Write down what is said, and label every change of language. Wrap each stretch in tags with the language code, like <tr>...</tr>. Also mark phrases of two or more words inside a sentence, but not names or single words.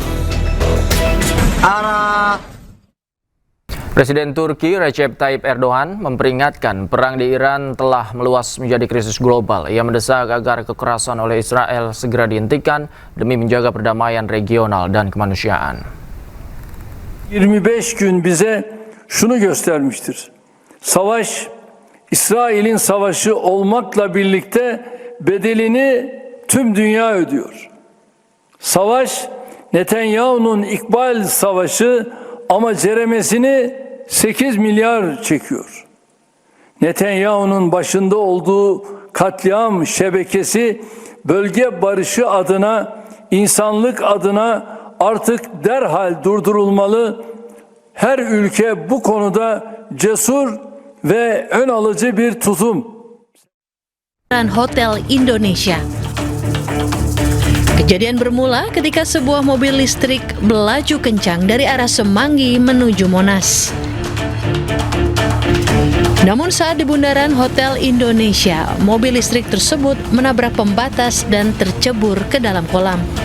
<id>Presiden Turki Recep Tayyip Erdogan memperingatkan perang di Iran telah meluas menjadi krisis global. Ia mendesak agar kekerasan oleh Israel segera dihentikan demi menjaga perdamaian regional dan kemanusiaan.</id> <tr>25 gün bize şunu göstermiştir. Savaş, İsrail'in savaşı olmakla birlikte bedelini tüm dünya ödüyor. Savaş, Netanyahu'nun İkbal Savaşı ama ceremesini 8 milyar çekiyor. Netanyahu'nun başında olduğu katliam şebekesi bölge barışı adına, insanlık adına artık derhal durdurulmalı. Her ülke bu konuda cesur ve ön alıcı bir tutum.</tr> <id>Hotel Indonesia. Kejadian bermula ketika sebuah mobil listrik melaju kencang dari arah Semanggi menuju Monas. Namun saat di bundaran Hotel Indonesia, mobil listrik tersebut menabrak pembatas dan tercebur ke dalam kolam.</id>